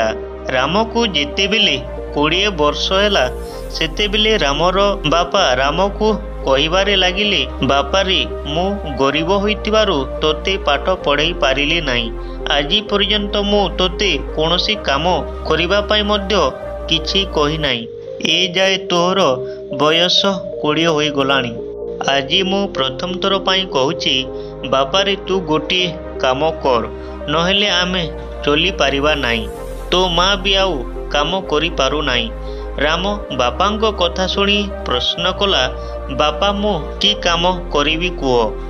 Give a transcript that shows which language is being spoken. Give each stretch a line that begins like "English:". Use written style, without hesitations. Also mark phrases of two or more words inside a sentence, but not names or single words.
Odia: ରାମ କୁ ଜେତେବେଳେ 20 ବର୍ଷ ହେଲା ସେତେବେଳେ ରାମର ବାପା ରାମ କୁ କହିବାରେ ଲାଗିଲେ, ବାପା ରେ ମୁ ଗରିବ ହୋଇଥିବାରୁ ତୋତେ ପାଠ ପଢ଼ାଇ ପାରିଲେ ନାହିଁ। ଆଜି ପର୍ଯ୍ୟନ୍ତ ମୁ ତୋତେ କୌଣସି କାମ କରିବା ପାଇଁ ମଧ୍ୟ କିଛି କହି ନାହିଁ। ଏ ଯାଏ ତୋହର ବୟସ 20 ହୋଇ ଗଲାଣି। ଆଜି ମୁ ପ୍ରଥମ ଥର ପାଇଁ କହୁଛି, ବାପା ରେ ତୁ ଗୋଟେ କାମ କର, ନହେଲେ ଆମେ ଚଳି ପାରିବା ନାହିଁ। ତୋ ମାଁ ବି ଆଉ କାମ କରି ପାରୁ ନାହିଁ। ରାମ ବାପାଙ୍କୁ କଥା ଶୁଣି ପ୍ରଶ୍ନ କଲା, ବାପା ମୁ କି କାମ କରିବି କୁହ।